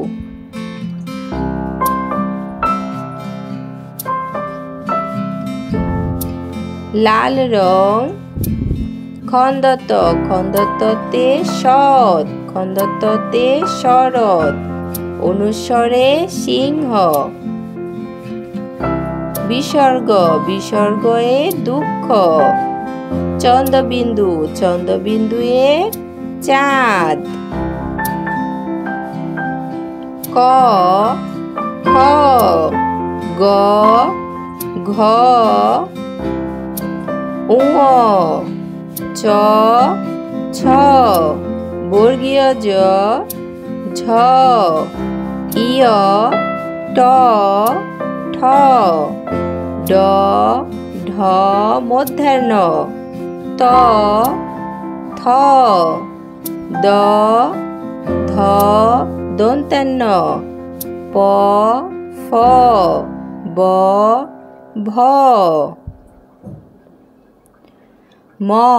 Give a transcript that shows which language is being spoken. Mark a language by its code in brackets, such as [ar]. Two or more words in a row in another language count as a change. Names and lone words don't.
[bn] লাল রং খন্দত খন্দততে সৎ খন্দততে শরৎ অনুস্বরে সিংহ বিসর্গ বিসর্গয়ে দুঃখ চন্দ্রবিন্দু চন্দ্রবিন্দুয়ে চাঁদ ক খ গ ঘ ঙ চ ছ বর্গীয় জ ঝ ইয় ট ঠ ড ঢ মধ্যাহ্ন ত থ দ ধ দন্তান্ন প ফ ব ভ ম